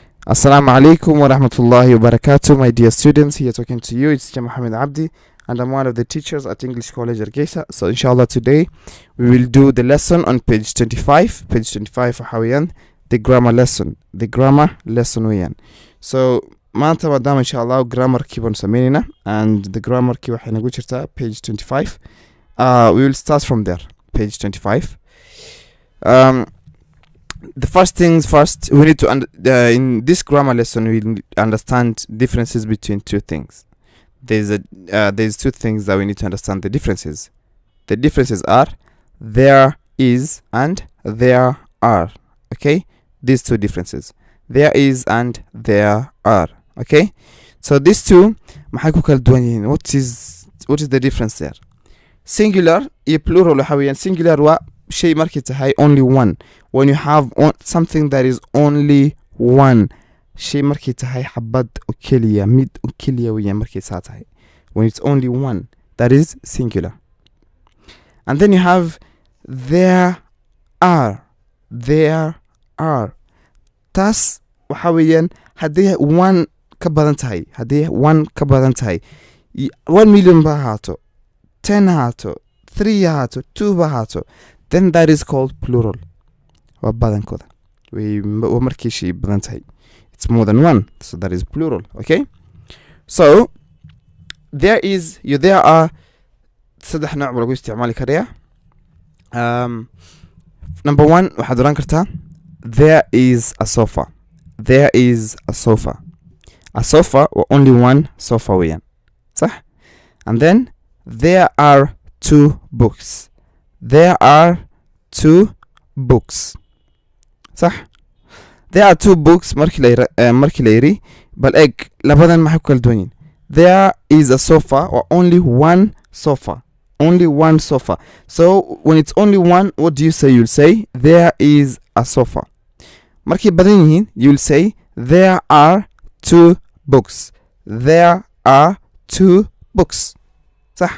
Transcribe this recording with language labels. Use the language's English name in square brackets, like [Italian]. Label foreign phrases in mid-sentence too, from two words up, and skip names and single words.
[Arabic] السلام عليكم ورحمة الله وبركاته, [English] my dear students. Here talking to you, it's Mohammed Abdi, and I'm one of the teachers at English College Hargeisa. So inshallah today we will do the lesson on page 25. Page 25 حويان the grammar lesson ويان. [Somali] So maanta maadaama inshallah grammar key baan sameynayna, [English] and the grammar [Somali] key waxay nagu jirtaa page 25. [English] We will start from there, page 25. The first things first, we need to in this grammar lesson we understand differences between two things. There's two things that we need to understand the differences. The differences are there is and there are. Okay, these two differences, there is and there are. Okay, so these two [Somali] maxay ku kala duwan yihiin? [English] What is the difference there? [Somali] Singular iyo plural waxa weeyaan singular waa shay markay tahay [English] only one. When you have something that is only one, [Somali] shay markay tahay xabad oo kaliya, mid oo kaliya weeyaan markay saa tahay. [English] When it's only one, that is singular. And then you have there are. [Somali] Tas waxa weeyaan haddii one ka badan tahay, 1 million ba haato, 10 haato, 3 haato, 2 ba haato, [English] then that is called plural. [Somali] Waa badankooda waa markii shay badan tahay, [English] it's more than one, so that is plural. Okay, so there are [Somali] saddex nooc lagu isticmaali karaa. [English] Number 1 [Somali] waxaad oran kartaa [English] there is a sofa. A sofa or only one sofa weeyaan, صح? And then there are 2 books. صح? There are 2 books [Somali] markii la yiri, bal eeg labadan maxay ku kala duwan yihiin? [English] There is a sofa or only one sofa. So when it's only one, what do you say? You'll say there is a sofa. [Somali] Markii badan yihiin, [English] you'll say there are 2 books. صح?